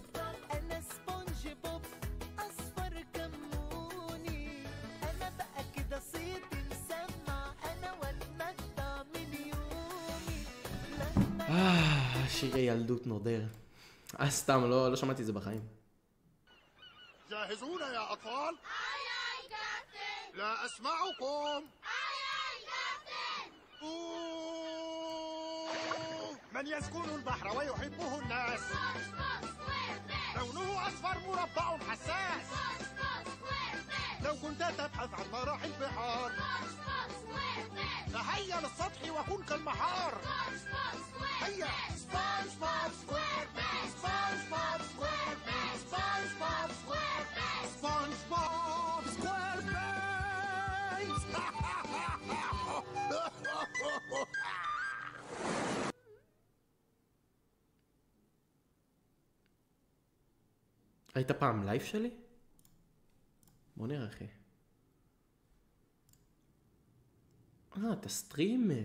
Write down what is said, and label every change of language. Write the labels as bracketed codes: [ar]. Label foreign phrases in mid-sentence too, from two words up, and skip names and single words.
[he] שירי ילדות נודר. סתם, לא שמעתי את זה בחיים. [ar] جاهزون يا أطفال؟ [en] aye captain. [ar] لا أسمعكم. [en] aye captain. [ar] من يسكن البحر ويحبه الناس؟ لونه أصفر مربع حساس. لو كنت تبحث عن مراحل البحار فهيا للسطح وكن كالمحار. هيا سبونج بوب سكوير بيس. سبونج بوب سكوير بيس. سبونج بوب سكوير بيس. سبونج بوب سكوير بيس. [he] היית פעם לייב שלי? בוא נראה אחי. אתה סטרימר.